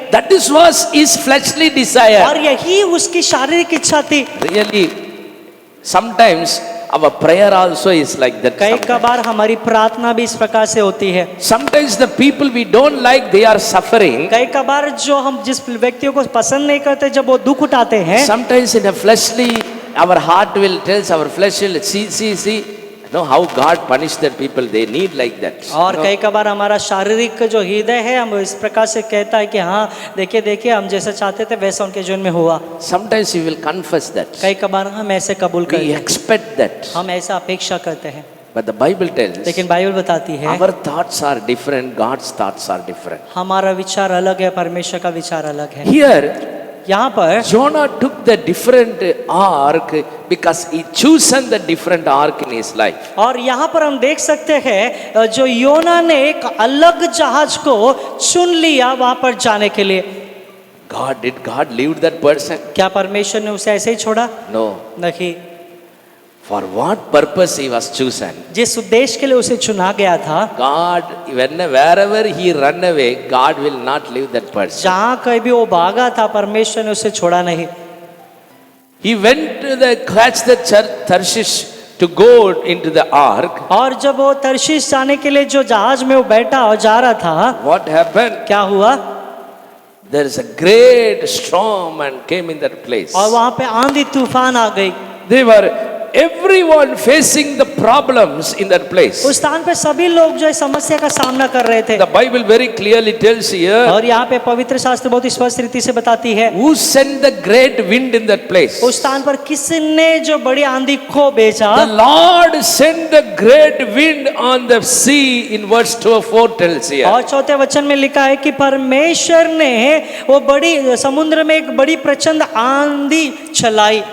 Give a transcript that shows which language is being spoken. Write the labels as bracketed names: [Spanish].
[English] That was his fleshly desire. [Hindi] और यही उसकी शारीरिक इच्छा थी। [English] Really, sometimes our prayer also is like that. [Hindi] कई कबार हमारी प्रार्थना भी इस प्रकार से होती है। [English] Sometimes the people we don't like, they are suffering. [Hindi] कई कबार जो हम जिस व्यक्तियों को पसंद नहीं करते, जब वो दुख उठाते हैं, [English] Sometimes in a fleshly, our heart will tell, our flesh will see. Know how God punished that people. They need like that. [Hindi] और कई कबार हमारा शारीरिक जो हृदय है, हम इस प्रकार से कहता है कि हाँ देखिए हम जैसा चाहते थे वैसा उनके जीवन में हुआ। [English] Sometimes we will confess that. [Hindi] कई कबार हम ऐसे कबूल करते [English] We [Hindi] हैं, [English] expect that. [Hindi] हम ऐसा अपेक्षा करते हैं। [English] But the Bible tells, [Hindi] लेकिन बाइबल बताती है, [English] our thoughts are different, God's thoughts are different. [Hindi] हमारा विचार अलग है, परमेश्वर का विचार अलग है। [English] Here, [Hindi] यहाँ पर [English] Jonah took the different ark because he chosen the different ark in his life. [Hindi] और यहाँ पर हम देख सकते हैं जो योना ने एक अलग जहाज को चुन लिया वहां पर जाने के लिए। [English] Did God leave that person? [Hindi] क्या परमेश्वर ने उसे ऐसे ही छोड़ा? [English] No. [Hindi] नहीं। [English] For what purpose he was chosen? [Hindi] जिस उद्देश्य के लिए उसे चुना गया था, [English] God, wherever he run away, God will not leave that person. [Hindi] जहाँ कहीं भी वो भागा था परमेश्वर ने उसे छोड़ा नहीं। [English] He went to catch the Tarshish to go into the ark. [Hindi] और जब वो तर्शीश जाने के लिए जो जहाज में वो बैठा और जा रहा था, [English] What happened? [Hindi] क्या हुआ? [English] There is a great storm and came in that place. [Hindi] और वहां पे आंधी तूफान आ गई। [English] They were everyone facing the problems in that place. [Hindi] उस स्थान पे सभी लोग जो है समस्या का सामना कर रहे थे। [English] The Bible very clearly tells here, [Hindi] और यहाँ पे पवित्र शास्त्र बहुत स्पष्ट रीति से बताती है, [English] who sent the great wind in that place? [Hindi] उस स्थान पर किसने जो बड़ी आंधी को भेजा? [English] The Lord sent the great wind on the sea in verse 4 tells here. [Hindi] और चौथे वचन में लिखा है कि परमेश्वर ने वो बड़ी समुद्र में एक बड़ी प्रचंड आंधी चलाई।